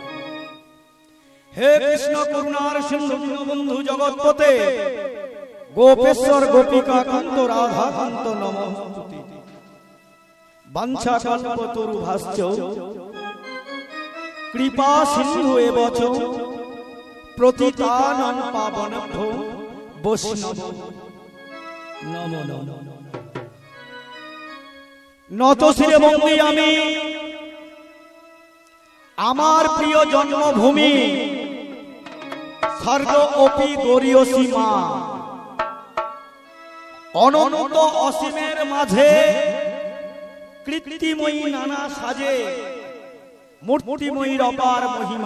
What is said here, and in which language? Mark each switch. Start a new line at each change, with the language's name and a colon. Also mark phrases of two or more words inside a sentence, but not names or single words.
Sanskrit: हे कृष्ण करुणार सिंधु दीनबंधु जगतपते गोपेश्वर गोपिका कांत राधा कांत नमोस्तुते। वाञ्छा कल्पतरु भास्च कृपा सिंधु एव च प्रतितानं पावनेभ्यो वैष्णव नमो नमो।
Bangla: নত শিরে বন্দী আমি আমার প্রিয় জন্মভূমি
Sanskrit: স্বর্গ অপি গরিয়সী
Bangla: মা। অনন্ত অসীমের মাঝে কৃত্রিময়ী নানা সাজে মূর্তিময়ীর অপার মহিমা।